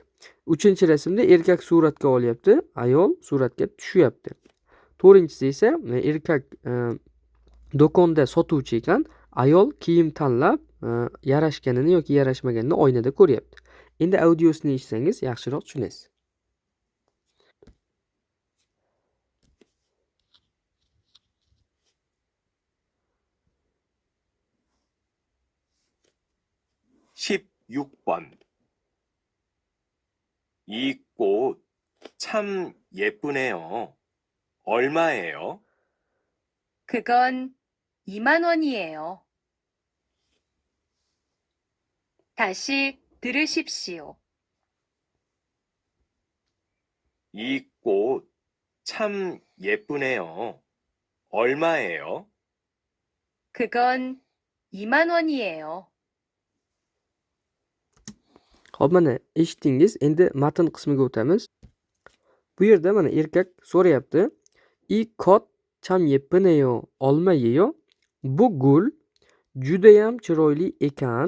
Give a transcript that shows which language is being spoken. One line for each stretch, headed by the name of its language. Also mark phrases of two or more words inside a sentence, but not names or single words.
Uzbek: Uchinchi rasmda erkak suratga olyapti, ayol suratga tushyapti. To'rtinchisi esa erkak do'konda sotuvchi ekan, ayol kiyim tanlab yarashganini yoki yarashmaganini oynada ko'ryapti. Endi audiosini eshitsangiz yaxshiroq tushunasiz.
Korean: (16번) 이 꽃 참 예쁘네요. 얼마예요? 그건 2만 원이에요. 다시 들으십시오. 이 꽃 참 예쁘네요. 얼마예요? 그건 2만 원이에요.
Uzbek: Hop, mana eshitdingiz. Endi matn qismiga o'tamiz. Bu yerda mana erkak so'rayapti.
Korean: "이 꽃 참 예쁘네요, 얼마예요.
Uzbek: Bu gul juda ham chiroyli ekan.